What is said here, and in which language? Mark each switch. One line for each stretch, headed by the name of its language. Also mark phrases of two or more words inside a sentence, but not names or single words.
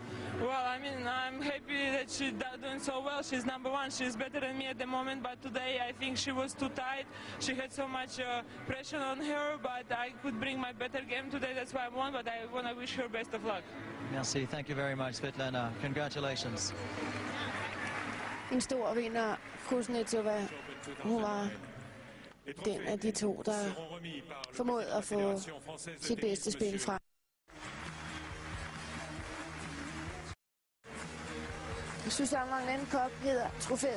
English: Well, I mean, I'm happy that she's doing so well. She's number one. She's better than me at the moment, but today I think she was too tight. She had so much pressure on her, but I could bring my better game today. That's why I won, but I want to wish her best of luck. Merci. Thank you very much, Svetlana. Congratulations.
Danish: En stor vinder, Kuznetsova. Hun var den af de to, der formåede at få sit bedste spil frem. Susanne Wang Cup hedder trofæet.